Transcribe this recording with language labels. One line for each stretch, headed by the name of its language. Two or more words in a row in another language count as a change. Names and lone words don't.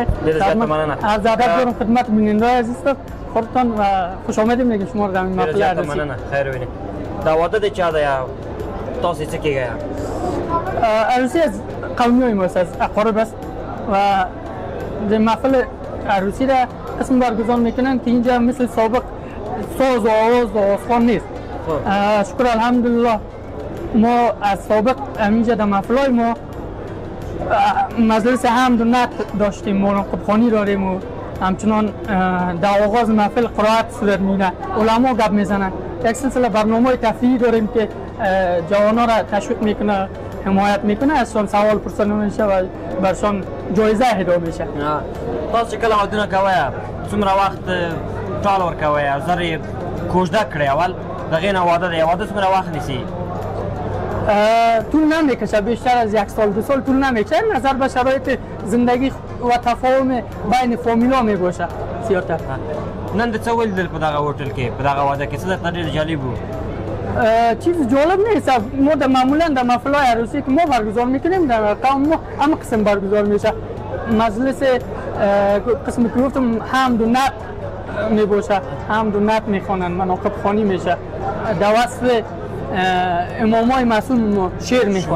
Persian: عرض ادب دارم خدمت بینندگان عزیز. خودتان و خوش آمدید میگم شما رو در این محفل عروسی. خیر ببینید.
Pashto: دعوت د چا ده یا تاسو څه کیږي؟
Persian: عروسی از قومی ماست، از اقارب است و در محفل عروسی را قسم برگزار میکنن که اینجا مثل سابق ساز و آواز و آسفان نیست. شکر الحمدلله ما از سابق اینجا در محفلای ما مجلس حمد و نعت داشتیم، مراقبخوانی داریم و همچنان در آغاز محفل قرائت صورت میگیره، علما گپ میزنن. یک سلسله برنامه تفریحی داریم که جوانا را تشویق میکنه، حمایت میکنه، ازشان سوال پرسیده میشه و برشان جایزه اهدا میشه.
Pashto: تاسو کله ودونه کوئ څومره وخت ټال ورکوئ او زر یې کوژده کړئ اول د هغې نه واده دی واده څومره وخت نیسي؟
Persian: طول نمیکشه، بیشتر از 1 سال 2 سال طول نمیکشه، نظر به شرایط زندگی و تفاهم بین فامیلا میباشه زیادتر.
Pashto: نن د څه ولیدل په دغه هوټل کې په دغه واده کې څه درته ډېر جالب و؟
Persian: چیز جالب نیست. ما در معمولا در محفل‌های عروسی که ما برگزار میکنیم در قوم ما همه قسم برگزار میشه. مجلس قسم که گفتم حمد و نعت میباشه، حمد و نعت میخوانن، مناقب خوانی میشه، در وصف امامای معصوم شعر میخوانن.